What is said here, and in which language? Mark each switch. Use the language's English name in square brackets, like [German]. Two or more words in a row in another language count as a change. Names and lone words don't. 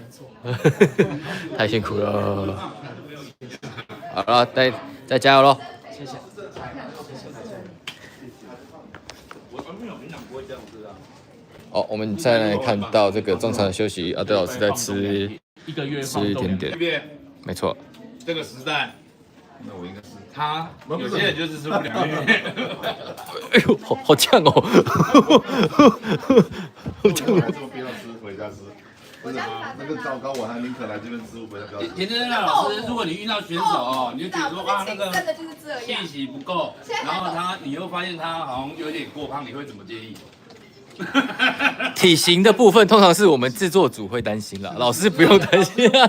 [Chinese] 太辛苦了。好了，再加油咯！謝謝。哦，我們再來看到這個中場的休息，阿德老師在吃甜點，沒錯。這個時代，那我應該是他，有些人就是吃不了。哎呦，好嗆哦！好嗆哦！不要吃，回家吃。真的嗎？那个糟糕，我還寧可來這邊吃，回家不要吃。田真老師，如果你遇到選手哦，你就覺得說啊，那個氣息不夠，然後你又發現他好像有點過胖，你會怎麼建議？體型的部分通常是我們製作組會擔心啦，老師不用擔心啊。